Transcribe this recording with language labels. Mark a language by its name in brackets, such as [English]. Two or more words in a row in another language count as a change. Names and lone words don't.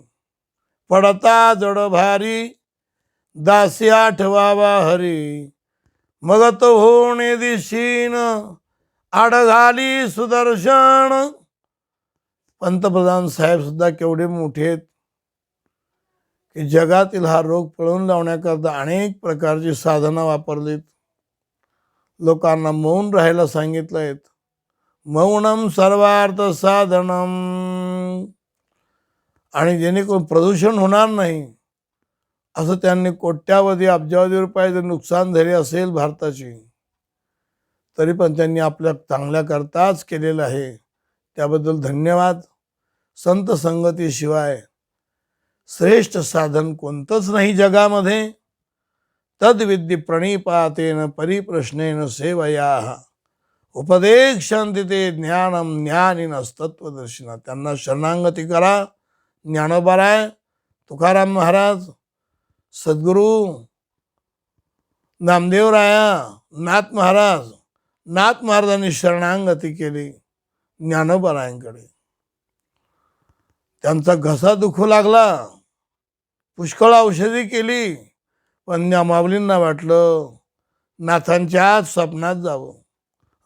[Marathi] पडता जड भारी दास्या ठेवावा हरी, मग तो होणे दिशीन आडघाली सुदर्शन. पंतप्रधान साहेब सुद्धा केवढे मोठे आहेत की जगातील हा रोग पळवून लावण्याकरता अनेक प्रकारची साधनं वापरलीत. लोकांना मौन राहायला सांगितलं आहेत. [Sanskrit] मौनम सर्वार्थ साधनम. [Marathi] आणि जेणेकरून प्रदूषण होणार नाही असं त्यांनी कोट्यावधी अब्जावधी रुपयाचे नुकसान झाले असेल भारताची, तरी पण त्यांनी आपल्या चांगल्या करताच केलेलं आहे. त्याबद्दल धन्यवाद. संत संगतीशिवाय श्रेष्ठ साधन कोणतंच नाही जगामध्ये. [Sanskrit] तद्विद्य प्रणिपातेन परिप्रश्नेन सेवया, उपदेक्षन्ति ते ज्ञानम ज्ञानिनस्तत्वदर्शिना. [Marathi] त्यांना शरणागती करा. ज्ञानोबाराय, तुकाराम महाराज, सद्गुरू नामदेवराया, नाथ महाराजांनी शरणागती केली ज्ञानोबारायांकडे. त्यांचा घसा दुखू लागला, पुष्कळ औषधी केली, पण त्या माऊलींना वाटलं नाथांच्याच स्वप्नात जावं.